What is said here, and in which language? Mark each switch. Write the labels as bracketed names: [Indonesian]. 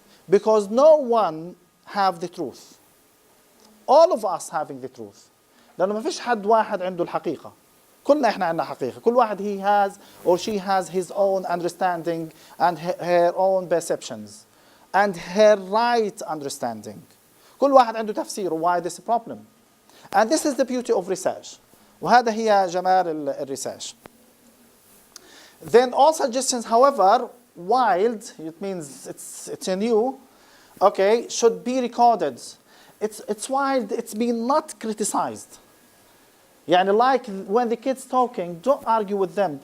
[English] Because no one have the truth. All of us having the truth. [Arabic] لأنه ما فيش حد واحد عنده الحقيقة. كلنا إحنا عندنا حقيقة. كل واحد [English] he has or she has his own understanding and her own perceptions and her right understanding. [Arabic] كل واحد عنده تفسيره [English] why this problem. And this is the beauty of research. [Arabic] وهذا هي جمال الريسيرش. [English] Then all suggestions, however, wild, it means it's new, okay, should be recorded. It's wild, it's been not criticized. يعني like when the kids talking, don't argue with them.